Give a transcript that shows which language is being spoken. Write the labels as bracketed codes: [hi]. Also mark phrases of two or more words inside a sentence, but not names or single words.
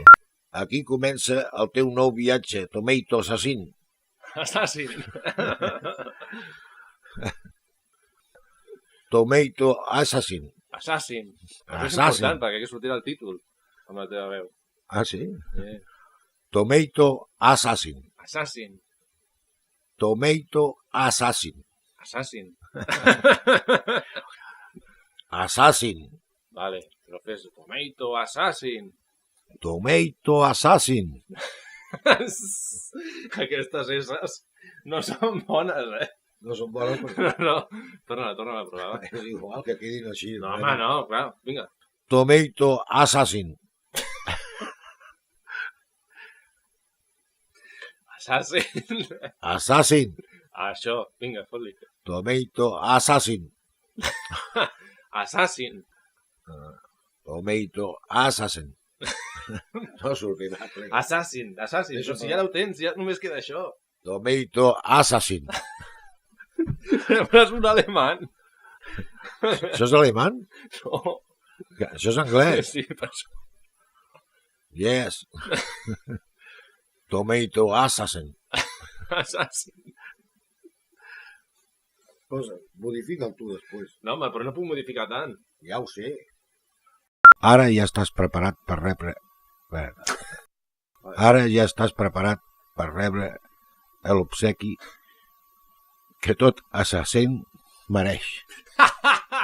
[ca] Aquí comença el teu nou viatge, Tomato Assassin. Assassin. Tomato Assassin. Assassin. Això és Assassin. important perquè aquí sortirà el títol amb la teva veu. Ah, sí? Yeah. Tomato Assassin. Assassin. Tomato Assassin. Assassin. Assassin. Vale, però fes Tomato Assassin. Tomato Assassin. Aquestes esses no són bones, eh? No són bones perquè... No. Torna a provar, va. És igual que quedin així. No, home, no, clar, vinga. Tomato Assassin. Assassin. Assassin. Això, vinga, fot-li. Tomato Assassin. Assassin. Tomato Assassin. No sortirà. Assassin. Però si ja ho tens, ja només queda això. Tomato Assassin. Però és un alemany. Això és alemany? No. Això és anglès. Sí, per això. Yes. Tomato Assassin. Assassin. Posa, modifica'l tu després. No, home, però no puc modificar tant. Ja ho sé. Ara ja estàs preparat per rebre... Ara ja estàs preparat per rebre l'obsequi que tot assassin mereix.